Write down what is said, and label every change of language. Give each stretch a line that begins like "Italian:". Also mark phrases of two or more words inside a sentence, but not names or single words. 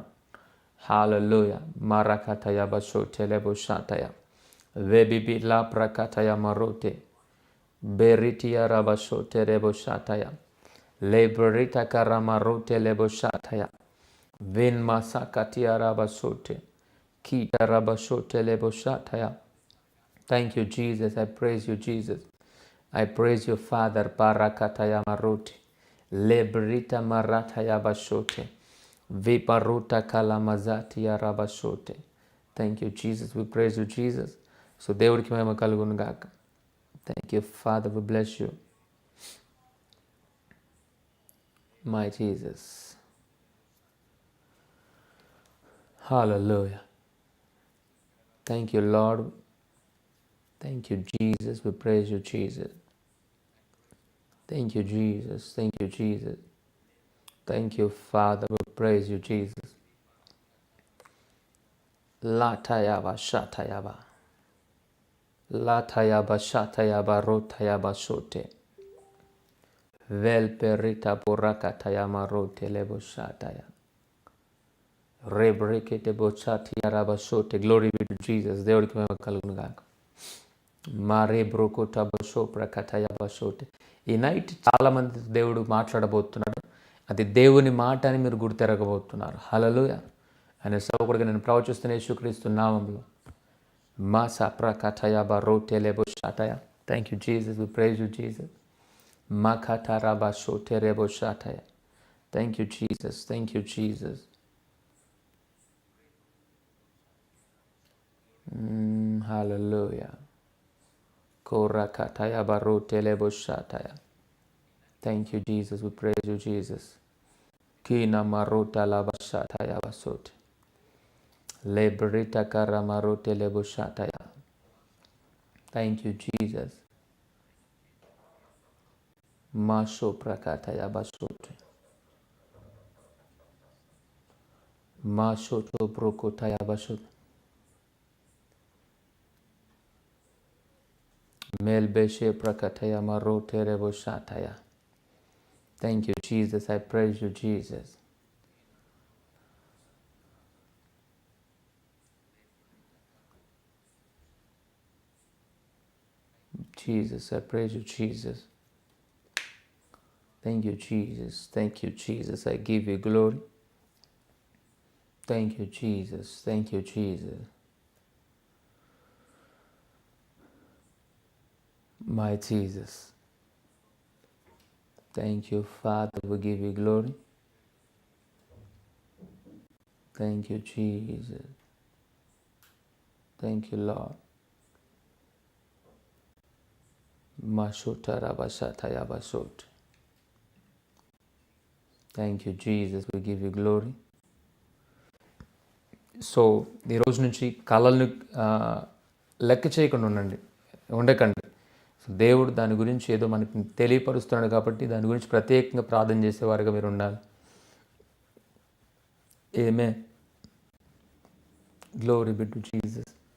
English: హల్లెలూయా. మరకతయ బషోటే లెబోషాతయ వెబిబి లా ప్రకతయ మరోటే బెరిటియా రబషోటే రెబోషాతయ లేబ్రిట కరమరోటే లెబోషాతయ విన్ మసకటియా రబషోటే kita rabashote leboshataya. Thank you, Jesus. I praise you, Jesus. I praise you, Father. Barakataya maruti lebrita marataya bashote viparuta kalamazati ya rabashote. Thank you, Jesus. We praise you, Jesus. So
Telugu: దేవుడికి మహిమ కలుగును గాక.
English: Thank you, Father. We bless you, my Jesus. Hallelujah. Thank you, Lord. Thank you, Jesus. We praise you, Jesus. Thank you, Jesus. Thank you, Jesus. Thank you, Father. We praise you, Jesus. Latayaba shatayaba. Latayaba shatayaba rotayaba shote. Velperita burakatayama rote lebo shataya. రేబ్రేకేటే బోచాటి అరాబషోటే. Glory be to Jesus.
Telugu: దేవుడికి మహిమ కలుగును గాక. మారే బ్రోకోట బషో ప్రకటయ బషోటే. ఈ నైట్ చాలామంది దేవుడు మాట్లాడబోతున్నాడు. అది దేవుని మాట అని మీరు గుర్తెరగబోతున్నారు. హల్లెలూయా. ఆయన సేవకుడిగా నేను ప్రవచిస్తున్న యేసుక్రీస్తు నామములో మాసా ప్రకటయ బరోటే లెబోషాటయ.
English: Thank you Jesus. We praise you Jesus. మాకటారా బషోటే రెబోషాటయ. Thank you Jesus. Thank you Jesus. Hallelujah. Korakataya barote leboshataya. Thank you, Jesus. We praise you, Jesus. Kina marota labashataya basote. Lebrita karamarote leboshataya. Thank you, Jesus. Masho prakataya basote. Mashoto brokotaya basote. Melbeshe prakataya marote reboshataya. Thank you, Jesus. I praise you, Jesus. Jesus, I praise you, Jesus. Thank you, Jesus. Thank you, Jesus. I give you glory. Thank you, Jesus. Thank you, Jesus. My Jesus. Thank you, Father. We give you glory. Thank you, Jesus. Thank you, Lord. Mashuta rabashataya basot. Thank you, Jesus. We give you glory.
Telugu: సో ఈరోజు నుంచి కళలను లెక్క చేయకుండా ఉండకండి. సో దేవుడు దాని గురించి ఏదో మనకి తెలియపరుస్తున్నాడు కాబట్టి దాని గురించి ప్రత్యేకంగా ప్రార్థన చేసేవారుగా మీరు ఉండాలి.
English: Amen. Glory be to Jesus.